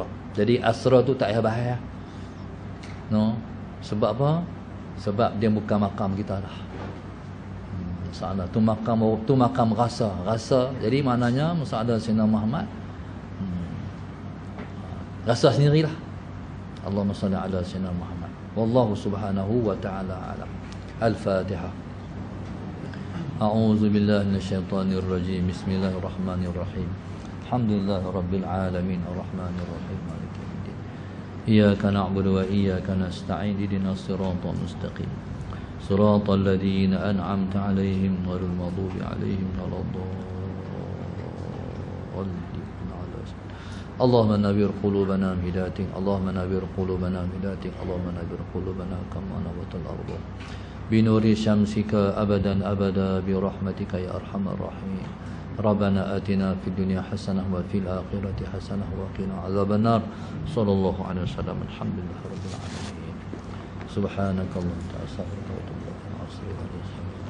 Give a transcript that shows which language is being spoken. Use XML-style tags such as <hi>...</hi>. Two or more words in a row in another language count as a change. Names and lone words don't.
<ms>Jadi asrar tu tak payah bahaya. No. Sebab apa? Sebab dia bukan makam kita dah. Masalah tu makam rasa. Jadi maknanya masalah Sayyidina Muhammad rasa sendirilah.</ms> <ar>اللهم صل على سيدنا محمد والله سبحانه وتعالى أعلم. Al-Fatihah. أعوذ بالله من الشيطان الرجيم. بسم الله الرحمن الرحيم الحمد لله رب العالمين الرحمن الرحيم مالك يوم الدين. إياك نعبد وإياك نستعين اهدنا الصراط المستقيم. صراط الذين أنعمت عليهم غير المغضوب عليهم ولا الضالين. اللهم نور قلوبنا بهدايتك. اللهم نور قلوبنا بهدايتك. اللهم نور قلوبنا كما نورت الأرض بنور شمسك أبدا أبدا برحمتك يا أرحم الراحمين. ربنا آتنا في الدنيا حسنة وفي الآخرة حسنة وقنا عذاب النار. صلى الله عليه وسلم الحمد لله رب العالمين سبحانك اللهم وبحمدك أستغفرك وأتوب إليك.</ar>